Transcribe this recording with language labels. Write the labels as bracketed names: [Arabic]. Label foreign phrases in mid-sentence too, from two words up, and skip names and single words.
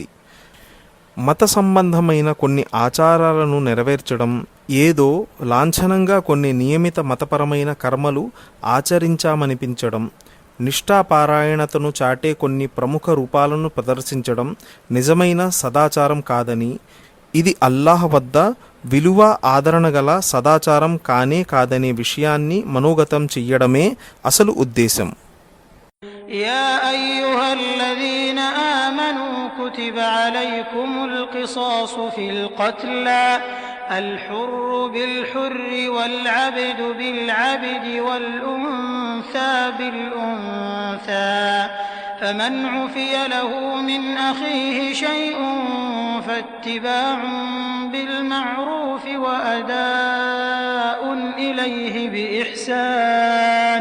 [Telugu] మత సంబంధమైన కొన్ని ఆచారాలను నెరవేర్చడం, ఏదో లాంఛనంగా కొన్ని నియమిత మతపరమైన కర్మలు ఆచరించామనిపించడం, నిష్ఠాపారాయణతను చాటే కొన్ని ప్రముఖ రూపాలను ప్రదర్శించడం నిజమైన సదాచారం కాదని, ఇది అల్లాహ్ వద్ద విలువ ఆదరణ గల సదాచారం కానే కాదనే విషయాన్ని మనోగతం చెయ్యడమే అసలు ఉద్దేశం. [Arabic] يا أيها الذين آمنوا كتب عليكم القصاص في القتلى الحر بالحر والعبد بالعبد والأنثى بالأنثى فمن عفي له من أخيه شيء فاتباع بالمعروف وأداء إليه بإحسان